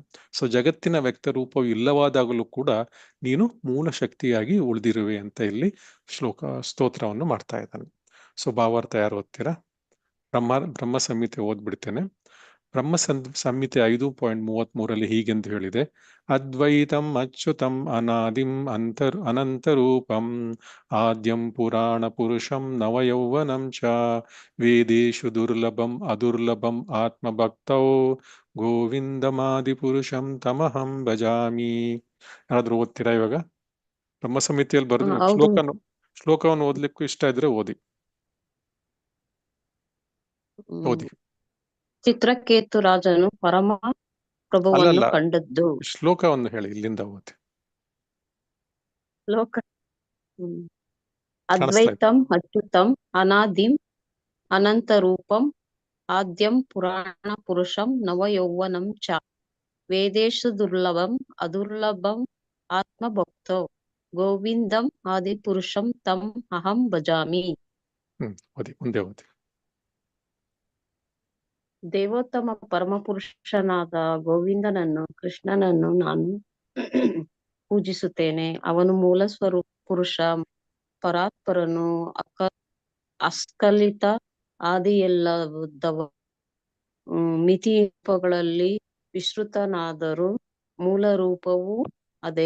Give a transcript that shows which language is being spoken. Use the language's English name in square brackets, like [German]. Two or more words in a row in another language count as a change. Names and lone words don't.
[Kannada] ಸೊ ಜಗತ್ತಿನ ವ್ಯಕ್ತರೂಪವು ಇಲ್ಲವಾದಾಗಲೂ ಕೂಡ ನೀನು ಮೂಲ ಶಕ್ತಿಯಾಗಿ ಉಳಿದಿರುವೆ ಅಂತ ಇಲ್ಲಿ ಸ್ತೋತ್ರವನ್ನು ಮಾಡ್ತಾ ಇದ್ದಾನೆ. ಸೊ ಭಾವಾರ್ಥ ಯಾರು ಓದ್ತೀರಾ? ಬ್ರಹ್ಮ ಸಂಹಿತೆ ಓದ್ಬಿಡ್ತೇನೆ. ಬ್ರಹ್ಮ ಸಂಹಿತೆ 5.33 ಹೀಗೆಂದು ಹೇಳಿದೆ: [Sanskrit] ಅದ್ವೈತಂ ಅಚ್ಯುತಂ ಅನಾದಿಂ ಅನಂತರೂಪಂ ಆದ್ಯಂ ಪುರಾಣ ಪುರುಷಂ ನವಯೌವನಂ ಚ ವೇದೇಶು ದುರ್ಲಭಂ ಅದುರ್ಲಭಂ ಆತ್ಮಭಕ್ತೌ ಗೋವಿಂದಮಾದಿ ಪುರುಷಂ ತಮಹಂ ಭಜಾಮಿ. [Kannada] ಯಾರಾದ್ರೂ ಓದ್ತೀರಾ ಇವಾಗ? ಬ್ರಹ್ಮ ಸಂಹಿತೆಯಲ್ಲಿ ಬರೆದು ಶ್ಲೋಕವನ್ನು ಓದ್ಲಿಕ್ಕೂ ಇಷ್ಟ ಇದ್ರೆ ಓದಿ. ಚಿತ್ರಕೇತು ರಾಜನು ಪರಮ ಪ್ರಭುವನ್ನು ಕಂಡದ್ದು. ಶ್ಲೋಕವನ್ನು ಹೇಳಿ, ಇಲ್ಲಿಂದ ಓದಿ. [Sanskrit] ಅದ್ವೈತಂ ಅಚ್ಯುತಂ ಅನಾದಿಂ ಅನಂತರೂಪಂ ಆದ್ಯಂ ಪುರಾಣ ಪುರುಷಂ ನವಯೌವನಂ ಚ ವೇದೇಶು ದುರ್ಲಭಂ ಅದುರ್ಲಭಂ ಆತ್ಮಭಕ್ತೋ ಗೋವಿಂದಂ ಆದಿ ಪುರುಷಂ ತಂ ಅಹಂ ಭಜಾಮಿ. [Kannada] ಮುಂದೆ ಓದಿ. ದೇವೋತ್ತಮ ಪರಮಪುರುಷನಾದ ಗೋವಿಂದನನ್ನು, ಕೃಷ್ಣನನ್ನು ನಾನು ಪೂಜಿಸುತ್ತೇನೆ. ಅವನು ಮೂಲ ಪುರುಷ, ಪರಾತ್ಪರನು, ಅಸ್ಖಲಿತ, ಆದಿಯಲ್ಲದವ, ಮಿತಿ ರೂಪಗಳಲ್ಲಿ ವಿಶ್ರುತನಾದರೂ ಮೂಲ ರೂಪವೂ ಅದೇ.